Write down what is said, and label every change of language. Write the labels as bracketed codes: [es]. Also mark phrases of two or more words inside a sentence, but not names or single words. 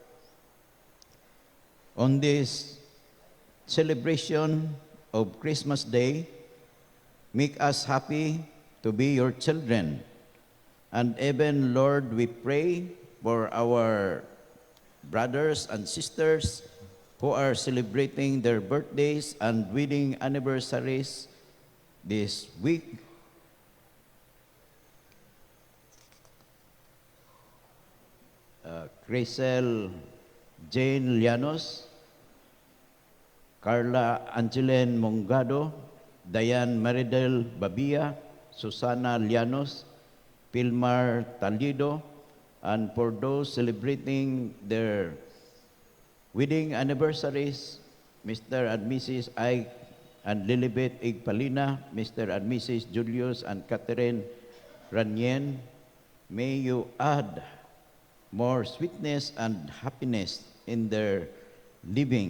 [en] On this celebration of Christmas Day, make us happy to be your children. And even, Lord, we pray for our brothers and sisters who are celebrating their birthdays and wedding anniversaries this week. Crisel Jane Llanos, Carla Angelen Mongado, Diane Maridel Babia, Susana Llanos, Pilmar Talido, and for those celebrating their wedding anniversaries, Mr. and Mrs. Ike and Lilibet Igpalina, Mr. and Mrs. Julius and Catherine Ranyen, may you add more sweetness and happiness in their living.